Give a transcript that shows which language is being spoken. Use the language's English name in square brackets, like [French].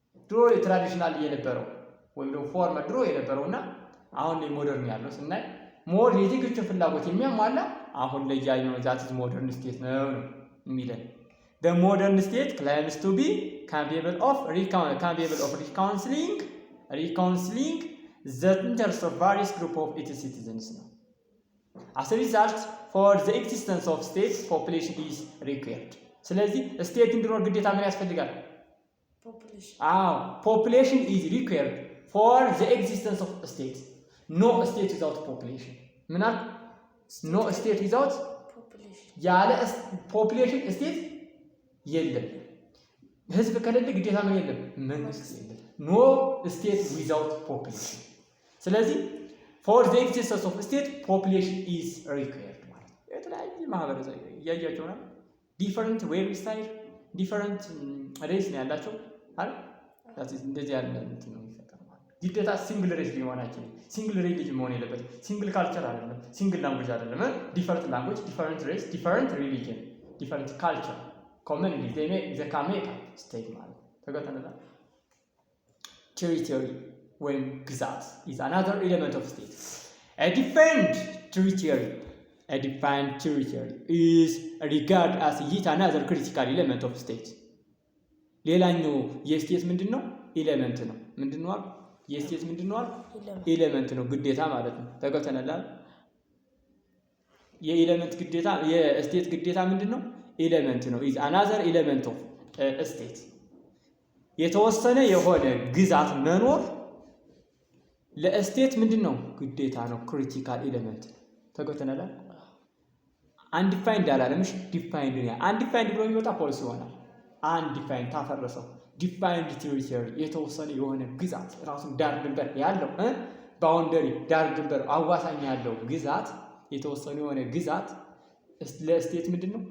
[Amharic] ድሮ ትራዲሽናል የነበረው ወይም ደግሞ ፎርመር ድሮ የነበረውና አሁን ላይ ሞደርን ያለው ስናይ ሞር የዜጎችን ፍላጎት የሚያሟላ አሁን ላይ ያለው ዛት ሞደርን ስቴት ነው የሚለን። [English] the modern state claims to be capable of reconciling the interest of various group of its citizens [Amharic] ነው። [English] as a result for the existence of state population is required [Amharic] ስለዚህ ስቴት እንዲኖር ግዴታ ምን ያስፈልጋል? [English] population is required for the existence of a state. No state without population. [Amharic] ምናል [English] no state without population [Amharic] ያለ population state የለም። ህዝብ ከሌለ ግዴታ ምን የለም? መንግስት የለም። [English] no state without population [Amharic] ስለዚህ [English] for the existence of a state population is required [Amharic] ማለት ነው። የተለያየ ማህበረሰብ ያያቸው ነው። [English] different wave style different race [Amharic] ነው ያላቸው አይደል? እንደዚህ ያለ እንትን ነው የሚፈጠረው ማለት ነው። ግዴታ ሲንግል ሬስ ሊሆናችን ሲንግል ሪሊጅን መሆን የለበትም። ሲንግል ካልቸር አይደለም፣ ሲንግል ላንጉዌጅ አይደለም። ዲፈረንት ላንጉዌጅ፣ ዲፈረንት ሬስ፣ ዲፈረንት ሪሊጅን፣ ዲፈረንት ካልቸር ኮመንሊ ዘ ካሜካ ስቴት ማለት ተገተነላ። ቴሪቶሪ ወይም ግዛት [English] is another element of state. A defined territory is regarded as yet another critical element of state. [Amharic] ሌላኛው የስቴት ምንድነው? ኤሌመንት ነው። ምንድነው? የስቴት ምንድነው? ኤሌመንት ነው፣ ግዴታ ማለት ነው። ተገብተናል። የኤሌመንት ግዴታ የስቴት ግዴታ ምንድነው? ኤሌመንት ነው። [English] is another element of state. [Amharic] የተወሰነ የሆነ ግዛት መኖር ለስቴት ምንድነው? ግዴታ ነው፣ ክሪቲካል ኤሌመንት ነው። ተገብተናል። አንዲፋይንድ አላለምሽ ዲፋይንድ ነው። አንዲፋይንድ ብሎ የሚወጣ ፖሊሲ ይሆናል። አንዲፋይንድ ታፈረሰው። ዲፋይንድ ቴሪቶሪ የተወሰነ የሆነ ግዛት ራሱን ዳር ድንበር ያለው ባውንደሪ ዳር ድንበር አዋሳኝ ያለው ግዛት የተወሰነ የሆነ ግዛት ለስቴት ምንድነው?